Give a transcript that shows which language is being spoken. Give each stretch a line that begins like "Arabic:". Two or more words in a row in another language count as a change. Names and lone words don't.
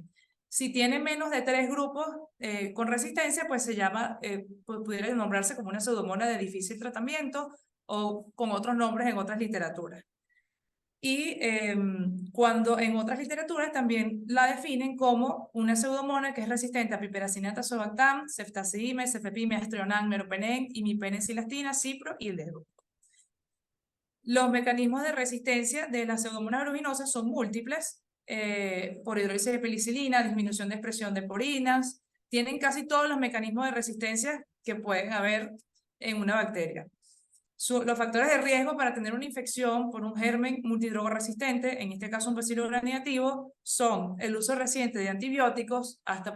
Spanish: Si tiene menos de 3 grupos con resistencia, pues se llama, pudiera nombrarse como una pseudomona de difícil tratamiento, o con otros nombres en otras literaturas. Y cuando en otras literaturas también la definen como una pseudomona que es resistente a piperacilina tazobactam, ceftazidime, cefepime, aztreonam, meropenem, imipenicillastina, cipro y levo. Los mecanismos de resistencia de las pseudomonas aeruginosa son múltiples, por hidrólisis de penicilina, disminución de expresión de porinas, tienen casi todos los mecanismos de resistencia que pueden haber en una bacteria. Los factores de riesgo para tener una infección por un germen multidrogoresistente, en este caso un bacilo gram negativo, son el uso reciente de antibióticos hasta por